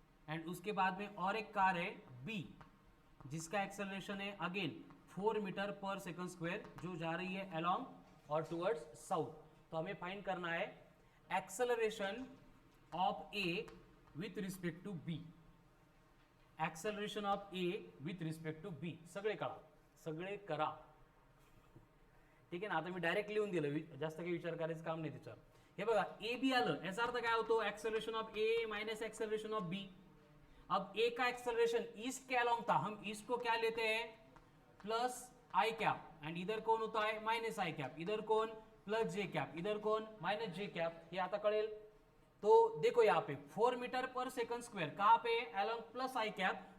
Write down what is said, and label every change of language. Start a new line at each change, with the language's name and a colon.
Hindi: And उसके बाद में और एक कार है बी, जिसका एक्सेलरेशन है अगेन 4 मीटर पर सेकंड स्क्वायर, जो जा रही है अलोंग और टुवर्ड्स साउथ. तो हमें फाइंड करना है acceleration of A with respect to be.
English: Acceleration of A with respect to B.
Marathi: सगळे करा. ठीक आहे ना? आता मी डायरेक्ट लिहून दिलं, जास्त काही विचार करायचं काम नाही त्याच्यावर. हे बघा, ए बी आलं, याचा अर्थ काय होतो?
Hindi: Acceleration of A minus acceleration of B. अब ए का एक्सेलरेशन ईस्ट के अलोंग था, हम ईस्ट को क्या लेते हैं? Plus I cap. एंड इधर कौन होता है? माइनस आई कैप. इधर कौन? प्लस जे कैप. इधर कौन? माइनस जे कैप. ये
Marathi: आता कळेल.
Hindi: तो देखो यहाँ पे 4 मीटर पर सेकंड स्क्वायर, कहाँ पे? अलोंग प्लस आई कैप.